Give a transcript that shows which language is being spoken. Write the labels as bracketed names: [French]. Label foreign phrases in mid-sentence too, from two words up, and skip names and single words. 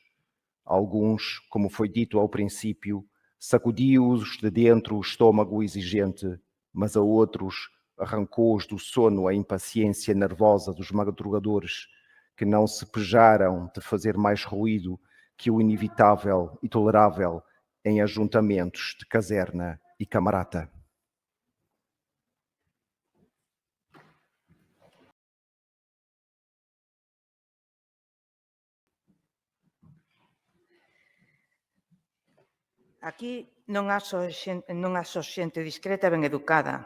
[Portuguese] Alguns, como foi dito ao princípio, sacudiu-os de dentro o estômago exigente, mas a outros arrancou-os do sono a impaciência nervosa dos madrugadores, que não se pejaram de fazer mais ruído que o inevitável e tolerável em ajuntamentos de caserna e camarata. [Galician] Aquí non há só xente discreta e ben educada.